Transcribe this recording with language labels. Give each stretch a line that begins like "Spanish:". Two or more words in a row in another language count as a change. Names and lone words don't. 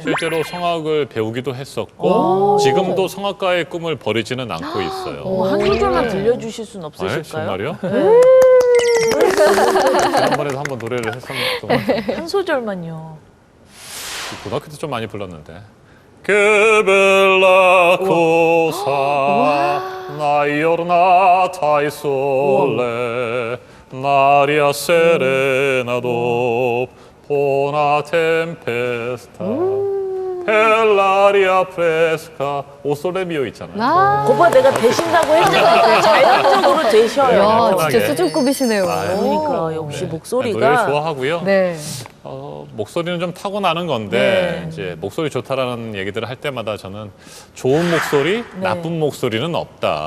Korean: 실제로 성악을 배우기도 했었고 지금도 성악가의 꿈을 버리지는 않고 있어요. 한 소절만 들려주실 순 아, 없으실까요? 정말요? 지난번에도 한번 노래를 했었던 것 같아요. 한 소절만요. 고등학교 때 좀 많이 불렀는데.
Neapolitan: Que bella cosa, una giornata e sole, un'aria serena dopo una tempesta, per l'aria fresca.
Korean: 오솔레미오 있잖아요. 거봐 내가 되신다고 했잖아요. 자연적으로 되셔요. 야, 편하게. 진짜 수준급이시네요. 아유. 그러니까 역시 네. 목소리가 노래를 좋아하고요. 네. 목소리는 좀 타고나는 건데 이제 목소리 좋다라는 얘기들을 할 때마다 저는 좋은 목소리, 나쁜 목소리는 없다.